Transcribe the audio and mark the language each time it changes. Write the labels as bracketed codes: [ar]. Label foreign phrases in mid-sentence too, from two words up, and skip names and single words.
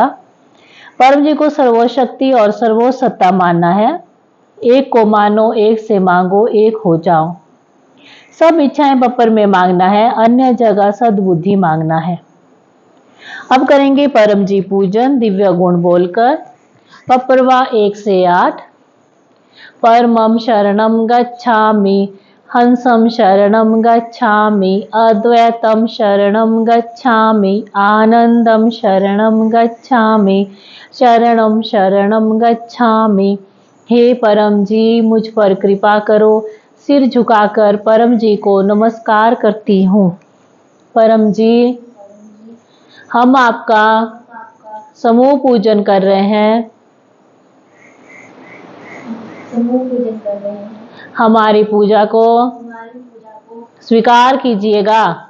[hi] परम जी को सर्वशक्ति और सर्वसत्ता मानना है। एक को मानो, एक से मांगो, एक हो जाओ। सब इच्छाएं पप्पर में मांगना है, अन्य जगह सद्बुद्धि मांगना है। अब करेंगे परम जी पूजन दिव्य गुण बोलकर। पप्परवा 1 से 8। [sa] परमं शरणं गच्छामि, हंसं शरणं गच्छामि, अद्वैतं शरणं गच्छामि, आनंदं शरणं गच्छामि, शरणं शरणं गच्छामि। [hi] हे परम जी, मुझ पर कृपा करो। सिर झुकाकर परम जी को नमस्कार करती हूँ। परम जी, हम आपका समूह पूजन कर रहे हैं। हमारी पूजा को स्वीकार कीजिएगा।